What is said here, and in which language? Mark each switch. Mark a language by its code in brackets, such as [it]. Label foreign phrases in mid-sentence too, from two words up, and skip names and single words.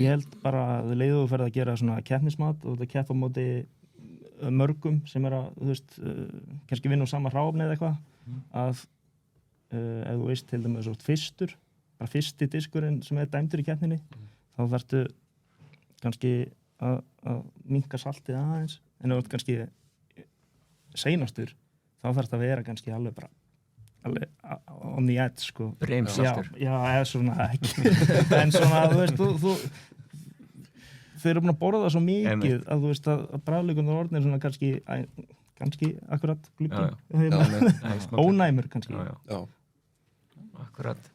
[is] Ég held bara að þau leiðu að ferða að gera svona keppnismat og þetta keppa á móti mörgum sem er að, þú veist, kannski vinna á sama hráefni eða eitthvað, að ef þú veist til dæmis fyrstur, bara fyrsti diskurinn sem er dæmdur í keppninni, þá þarftu kannski að minnka saltið aðeins, en ef þú ert kannski seinastur, þá þarftu að vera kannski alveg [en] on the edge, [is] sko. Brimsaltur. Já, eða svona ekki. En svona, þú veist, þau eru búin að borða það svo mikið að þú veist að bragðlaukarnir orðnir svona kannski akkurat gluggi. Ónæmur kannski. Já. Akkurat.